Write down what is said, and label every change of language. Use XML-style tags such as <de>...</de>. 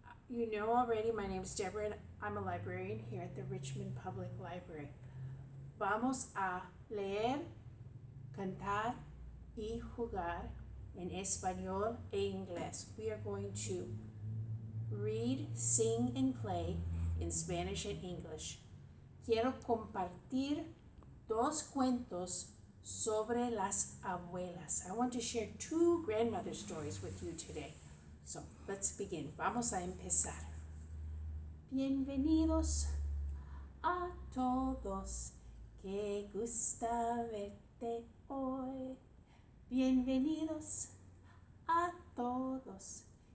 <en>You know already, my name is Deborah, and I'm a librarian here at the Richmond Public Library.</en> <es>Vamos a leer, cantar y jugar en español e inglés.</es> <en>We are going to read, sing, and play in Spanish and English.</en> <es>Quiero compartir dos cuentos sobre las abuelas.</es> <en>I want to share two grandmother stories with you today.</en> <es>So, let's begin. Vamos a empezar. Bienvenidos a todos. Qué gusta verte hoy. Bienvenidos a todos.</es>